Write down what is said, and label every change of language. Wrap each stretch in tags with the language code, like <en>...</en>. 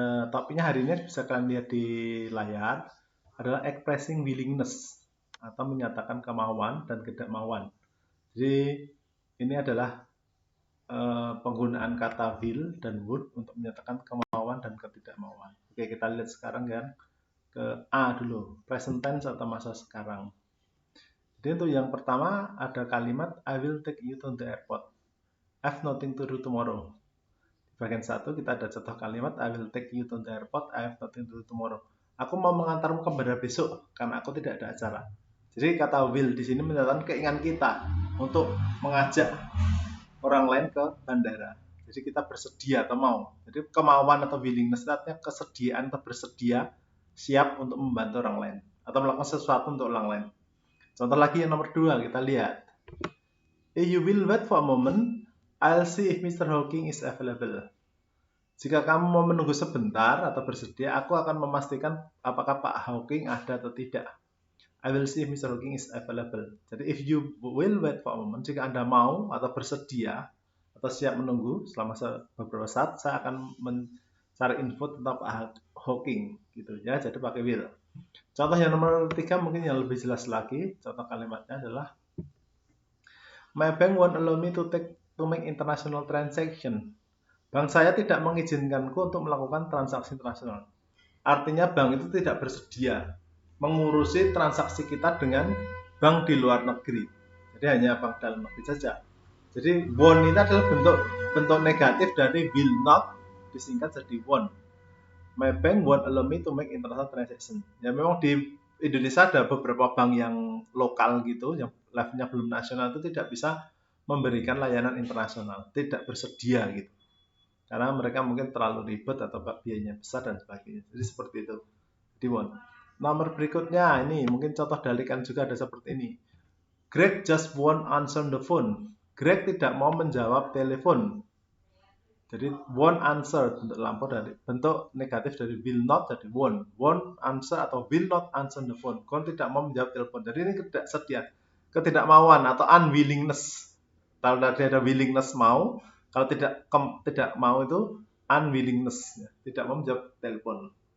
<id>Topiknya hari ini bisa kalian lihat di layar adalah</id> <en>expressing willingness</en> <id>atau menyatakan kemauan dan ketidakmauan. Jadi ini adalah penggunaan kata will dan would untuk menyatakan kemauan dan ketidakmauan. Oke, kita lihat sekarang kan ke A dulu, present tense atau masa sekarang. Jadi untuk yang pertama ada kalimat</id> <en>I will take you to the airport. I have nothing to do tomorrow.</en> <id>Bagian 1 kita ada contoh kalimat</id> <en>I will take you to the airport, I have nothing to do tomorrow.</en> <id>Aku mau mengantarmu ke bandara besok karena aku tidak ada acara. Jadi kata will di sini menyatakan keinginan kita untuk mengajak orang lain ke bandara. Jadi kita bersedia atau mau. Jadi kemauan atau willingness artinya kesediaan atau bersedia siap untuk membantu orang lain atau melakukan sesuatu untuk orang lain. Contoh lagi yang nomor 2 kita lihat.</id> <en>If you will wait for a moment, I'll see if Mr. Hawking is available.</en> <id>Jika kamu mau menunggu sebentar atau bersedia, aku akan memastikan apakah Pak Hawking ada atau tidak.</id> <en>I will see if Mr. Hawking is available.</en> <id>Jadi</id> <en>if you will wait for a moment,</en> <id>jika Anda mau atau bersedia atau siap menunggu selama beberapa saat, saya akan mencari info tentang Pak Hawking gitu ya. Jadi pakai will. Contoh yang nomor 3 mungkin yang lebih jelas lagi. Contoh kalimatnya adalah</id> <en>My bank won't allow me to make international transaction.</en> <id>Bank saya tidak mengizinkanku untuk melakukan transaksi internasional. Artinya bank itu tidak bersedia mengurusi transaksi kita dengan bank di luar negeri. Jadi hanya bank dalam negeri saja. Jadi won't itu adalah bentuk negatif dari will not disingkat jadi won't.</id> <en>My bank won't allow me to make international transaction.</en> <id>Ya memang di Indonesia ada beberapa bank yang lokal gitu, yang levelnya belum nasional itu tidak bisa memberikan layanan internasional, tidak bersedia gitu. Karena mereka mungkin terlalu ribet atau biayanya besar dan sebagainya. Jadi seperti itu. Di won't. Nomor berikutnya ini mungkin contoh dalikan juga ada seperti ini.</id> <en>Greg just won't answer the phone.</en> <id>Greg tidak mau menjawab telepon. Jadi won't answer bentuk negatif dari will not jadi won't answer atau</id> <en>will not answer the phone.</en> <id>Kon tidak mau menjawab telepon. Jadi ini tidak sedia, ketidakmauan atau unwillingness. Kalau tadi ada willingness mau, kalau tidak mau itu unwillingness, tidak mau menjawab telepon.</id>